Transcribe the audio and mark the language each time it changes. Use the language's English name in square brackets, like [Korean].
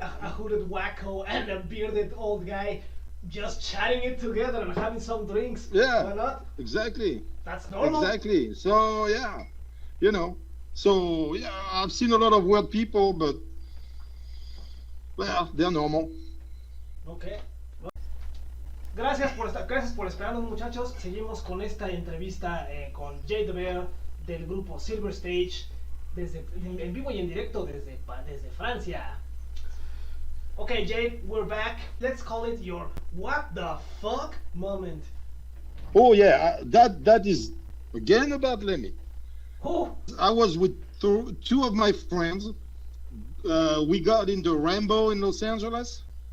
[English] A hooded wacko and a bearded old guy just chatting it together and having some drinks. Yeah. Why not? Exactly. That's normal. Exactly. So yeah, you know. So yeah, I've seen a lot of weird people, but well, they're normal. Okay. [Spanish] Gracias por esperarnos, muchachos. Seguimos con esta entrevista con Jay the Bear del grupo Sylverstage en vivo y en directo desde Francia. [English] Okay, Jay, we're back. Let's call it your what the fuck moment. Oh yeah, that is again about Lemmy. Who? I was with two of my friends. We got in the Rambo in Los Angeles.